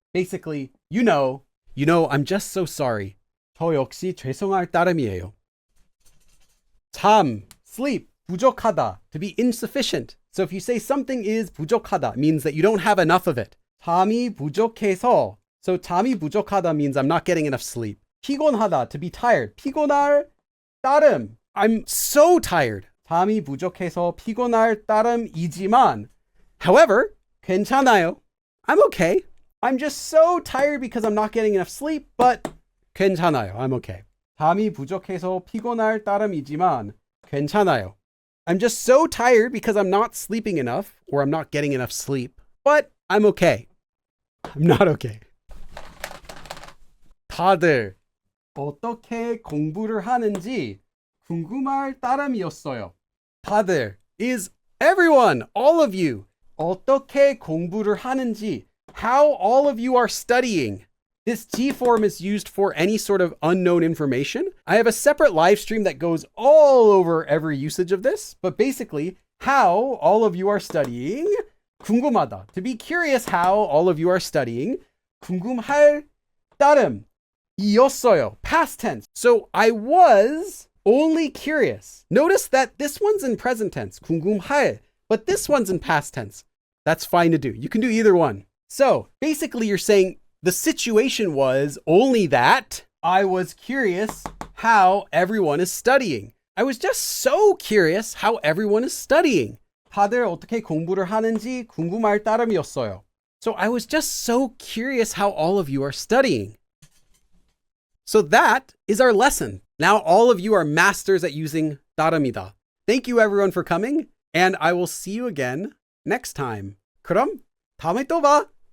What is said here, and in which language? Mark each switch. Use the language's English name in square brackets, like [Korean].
[English] Basically, you know, I'm just so sorry. [Korean] 저 역시 죄송할 따름이에요. [English] 잠, sleep, 부족하다, to be insufficient. So if you say something is 부족하다, it means that you don't have enough of it. [Korean] 잠이 부족해서, [English] so [Korean] 잠이 부족하다 [English] means I'm not getting enough sleep. 피곤하다, to be tired. [Korean] 피곤할 따름, [English] I'm so tired. [Korean] 잠이 부족해서 피곤할 따름이지만, however, 괜찮아요. [English] I'm okay. I'm just so tired because I'm not getting enough sleep, but [Korean] 괜찮아요. [English] I'm okay. [Korean] 잠이 부족해서 피곤할 따름이지만, 괜찮아요. [English] I'm just so tired because I'm not sleeping enough, or I'm not getting enough sleep, but I'm okay. I'm not okay. [Korean] 다들 어떻게 공부를 하는지 궁금할 따름이었어요. [English] 다들 is everyone, all of you. [Korean] 어떻게 공부를 하는지, [English] how all of you are studying. This T form is used for any sort of unknown information. I have a separate live stream that goes all over every usage of this, but basically, how all of you are studying, 궁금하다, to be curious how all of you are studying, [Korean] 궁금할 따름, [English] 이었어요. Past tense. So I was only curious. Notice that this one's in present tense. [Korean] 궁금할. [English] But this one's in past tense. That's fine to do. You can do either one. So basically you're saying the situation was only that I was curious how everyone is studying. I was just so curious how everyone is studying. [Korean] 다들 어떻게 공부를 하는지 궁금할 따름이었어요. [English] So I was just so curious how all of you are studying. So that is our lesson. Now all of you are masters at using 따름이다. Thank you everyone for coming, and I will see you again next time. [Korean] 그럼 다음에 또 봐.